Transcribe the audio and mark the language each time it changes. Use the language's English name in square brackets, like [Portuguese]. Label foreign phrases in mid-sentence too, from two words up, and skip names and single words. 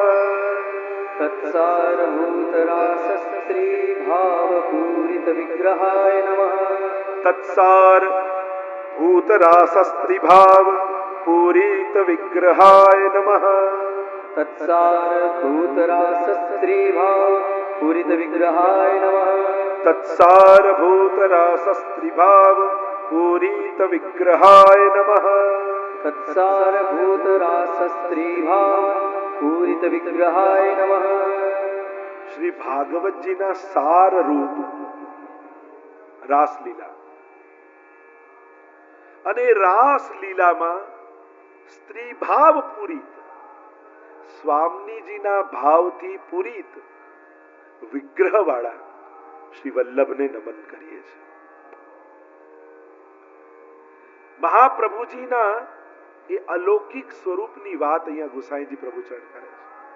[Sanskrit] તત્સારભૂત રાસસ્ત્રી ભાવ પૂરિત વિગ્રહાય નમઃ. તત્સાર ભૂત રાસસ્ત્રી ભાવ પૂરિત વિગ્રહાય નમઃ. તત્સાર ભૂત રાસસ્ત્રી ભાવ પૂરિત વિગ્રહાય નમઃ. तत्सारभूत रासस्त्रिभाव पूरित विग्रहाय नमः। तत्सारभूत रासस्त्रीभाव पूरित विग्रहाय नमः। [Gujarati] શ્રી ભાગવત જી ના સાર રૂપ રાસલીલા અને રાસલીલામાં સ્ત્રીભાવ પૂરિત સ્વામીજીના ભાવથી પૂરિત વિગ્રહવાળા શ્રી વલ્લભને નમન કરીએ છીએ। મહાપ્રભુજીના એ અલૌકિક સ્વરૂપની વાત અહીંયા ગુસાઈજી પ્રભુચરણ કરે છે।